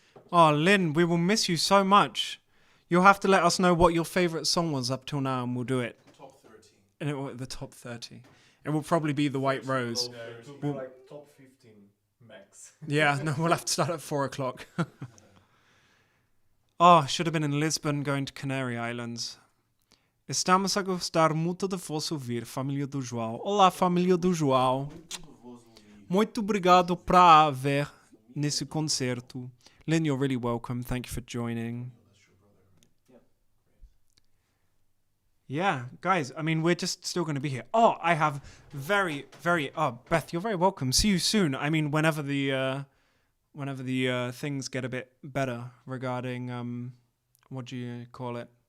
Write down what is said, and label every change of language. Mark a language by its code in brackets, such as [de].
[en] Oh, Lynn, we will miss you so much. You'll have to let us know what your favourite song was up till now, and we'll do it. Top 30. And it will the top 30. It will probably be The White Rose. Yeah, it will be like top 15 max. Yeah, no, we'll have to start at 4 o'clock. Oh, should have been in Lisbon going to Canary Islands. [pt] Estamos a gostar muito de vos ouvir, família do João. Olá, família do João. Muito obrigado para ver nesse concerto. [en] Lynn, you're really welcome. Thank you for joining. Yeah, guys, I mean, we're just still going to be here. Oh, I have Beth, you're very welcome. See you soon. I mean, whenever the things get a bit better regarding, what do you call it?